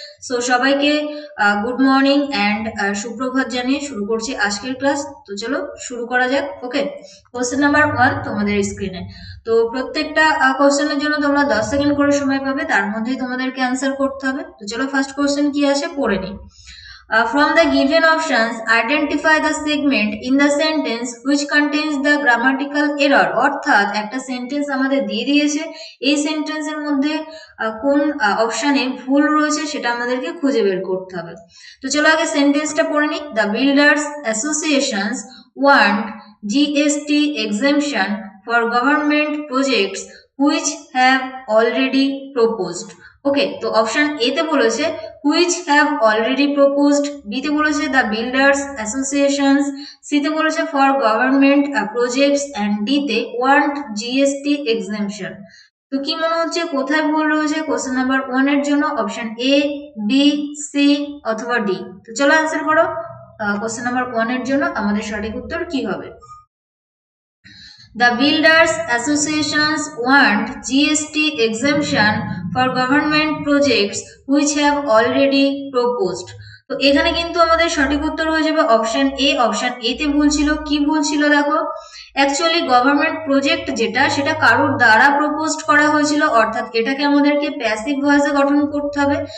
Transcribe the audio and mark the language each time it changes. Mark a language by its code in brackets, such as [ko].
[bn] So সবাইকে [en] good morning [bn] and সুপ্রভাত জানিয়ে শুরু করছি আজকের ক্লাস। তো চলো শুরু করা যাক। ওকে, কোশ্চেন নাম্বার 1 তোমাদের স্ক্রিনে। তো প্রত্যেকটা কোশ্চেনের জন্য তোমরা 10 সেকেন্ড করে সময় পাবে, তার মধ্যেই তোমাদেরকে অ্যান্সার করতে হবে। তো চলো ফার্স্ট কোশ্চেন কি আছে পড়ে নিই। [en] From the given options, identify the segment in the sentence which contains the grammatical error. [bn] অর্থাৎ একটা সেন্টেন্স আমাদের দিয়ে দিয়েছে, এই সেন্টেন্সের মধ্যে কোন অপশনে ভুল রয়েছে সেটা আমাদেরকে খুঁজে বের করতে হবে। তো চলো আগে সেন্টেন্সটা পড়ে নিই। [en] The Builders Associations want GST exemption for government projects which have already proposed. [bn] ওকে, তো অপশন এ তে বলেছে [en] which have already proposed, [bn] B তে বলেছে [en] the builders associations, [bn] সি তে বলেছে [en] for government projects and [bn] D তে [en] want GST exemption। [bn] তো কি মনে হচ্ছে কোথায় ভুল রয়েছে কোশ্চেন নাম্বার 1 এর জন্য? অপশন এ, বি, সি অথবা ডি। তো চলো অ্যান্সার করো। কোশ্চেন নাম্বার 1 এর জন্য আমাদের সঠিক উত্তর কি হবে? [en] The builders associations want GST exemption for government projects which have already proposed. [bn] তো এখানে কিন্তু আমাদের সঠিক উত্তর হয়ে যাবে অপশন এ। অপশন এ তে ভুল ছিল। কি ভুল ছিল দেখো, অ্যাকচুয়ালি গভর্নমেন্ট প্রজেক্ট যেটা সেটা কারোর দ্বারা প্রপোজড করা হয়েছিল, অর্থাৎ এটাকে আমাদেরকে প্যাসিভ ভয়েসে গঠন করতে হবে।